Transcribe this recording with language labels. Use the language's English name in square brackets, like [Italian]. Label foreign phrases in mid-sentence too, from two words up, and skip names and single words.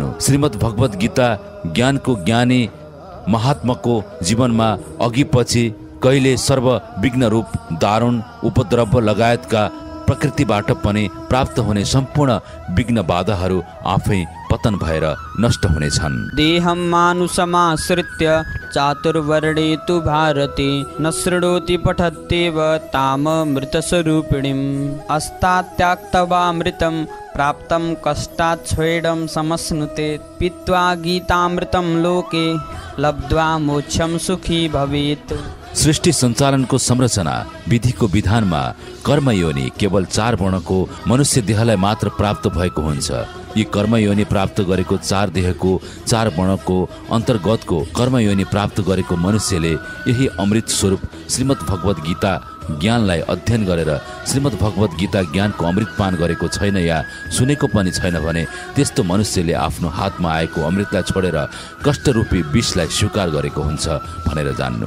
[Nepali] श्रीमद् भगवत गीता ज्ञानको ज्ञानी महात्माको जीवनमा अघि पछि कहिले सर्व विघ्न रूप, दारुण, उपद्रव लगायतका प्रकृतिबाट पनि प्राप्त हुने सम्पूर्ण विघ्न बाधाहरू आफै पतन भएर नष्ट हुनेछन्। [Sanskrit] देहं मानुषमाश्रित्य चातुर्वर्णे तु भारते न शृणोति पठत्येव ताम मृतस्वरूपिणीम् अस्तात्याक्तवामृतं प्राप्तं कष्टात् स्वेदं समश्नुते पीत्वा गीतामृतं लोके लब्ध्वा मोक्षं सुखी भवेत्। [Nepali] सृष्टि सञ्चालनको संरचना विधिको विधानमा कर्मयोनि केवल 4 वर्णको मनुष्य देहलाई मात्र प्राप्त भएको हुन्छ। यी कर्मयोनि प्राप्त गरेको 4 देहको 4 वर्णको अन्तर्गतको कर्मयोनि प्राप्त गरेको मनुष्यले यही अमृत स्वरूप श्रीमद् भगवत गीता ज्ञानलाई अध्ययन गरेर श्रीमद् भगवत गीता ज्ञानको अमृतपान गरेको छैन या सुनेको पनि छैन भने त्यस्तो मनुष्यले आफ्नो हातमा आएको अमृतलाई छोडेर कष्टरूपी विषलाई स्वीकार गरेको हुन्छ भनेर जान्नु।